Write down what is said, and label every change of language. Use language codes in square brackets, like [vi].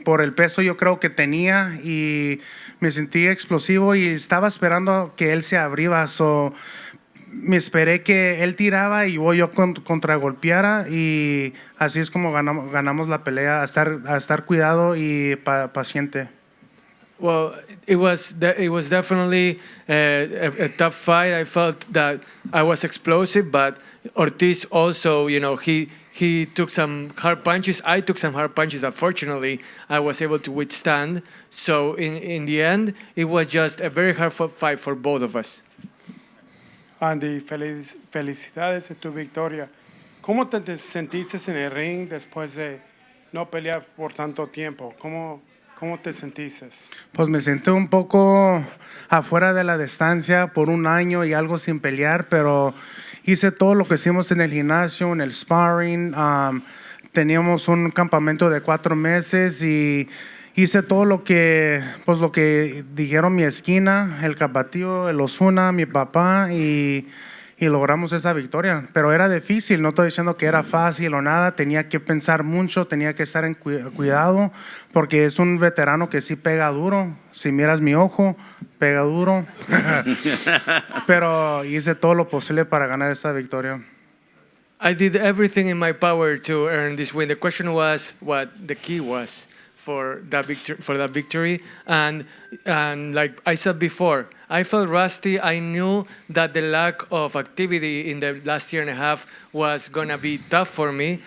[es] Por el peso yo creo que tenía y me sentí explosivo y estaba esperando que él se abriera. Me esperé que él tiraba y yo contragolpeara y así es como ganamos la pelea, a estar cuidado y paciente. [en] Well, it was definitely a tough fight. I felt that I was explosive, but Ortiz also, he took some hard punches. I took some hard punches that fortunately I was able to withstand. So in the end, it was just a very hard fight for both of us. [es] Andy, felicidades de tu victoria. ¿Cómo te sentiste en el ring después de no pelear por tanto tiempo? ¿Cómo te sentiste? Pues me sentí un poco afuera de la distancia por un año y algo sin pelear, pero hice todo lo que hicimos en el gimnasio, en el sparring. Teníamos un campamento de 4 meses y hice todo lo que dijeron mi esquina, el Capatío, el Osuna, mi papá y logramos esa victoria. Pero era difícil, no estoy diciendo que era fácil o nada, tenía que pensar mucho, tenía que estar en cuidado porque es un veterano que sí pega duro. Si miras mi ojo, pega duro. Pero hice todo lo posible para ganar esta victoria. [en] I did everything in my power to earn this win. The question was what the key was for that victory. And like I said before, I felt rusty. I knew that the lack of activity in the last year and a half was gonna be tough for me.